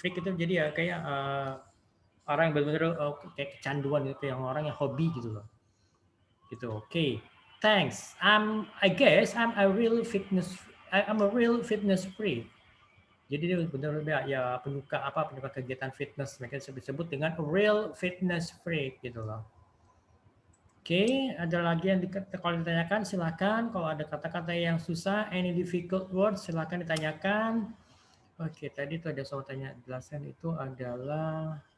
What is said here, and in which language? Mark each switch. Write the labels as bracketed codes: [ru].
[id] Freak itu jadi ya kayak orang yang benar-benar kayak kecanduan gitu, yang orang yang hobi gitu loh. Gitu. Oke. [en] Okay. Thanks. I guess I'm a real fitness freak. [id] Jadi dia benar-benar ya penyuka kegiatan fitness. Mereka disebut dengan [en] real fitness freak [id] gitu loh. Oke, ada lagi yang kalau ditanyakan silakan. Kalau ada kata-kata yang susah, [en] any difficult words [id] silakan ditanyakan. Oke, tadi itu ada soal tanya jelasan itu adalah